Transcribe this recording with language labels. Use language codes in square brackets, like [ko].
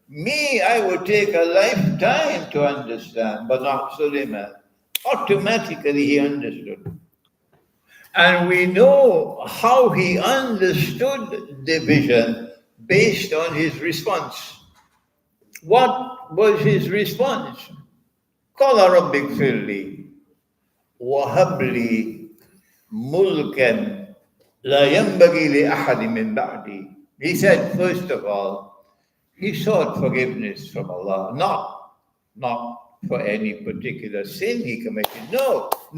[en] Me, I would take a lifetime to understand, but not Suleiman. Automatically he understood. And we know how he understood the vision based on his response. What was his response? [ar] قال رب اغفر لي وهب لي ملكا لا ينبغي لأحد من بعدي. [en] He said, first of all, he sought forgiveness from Allah, not for any particular sin he committed. No.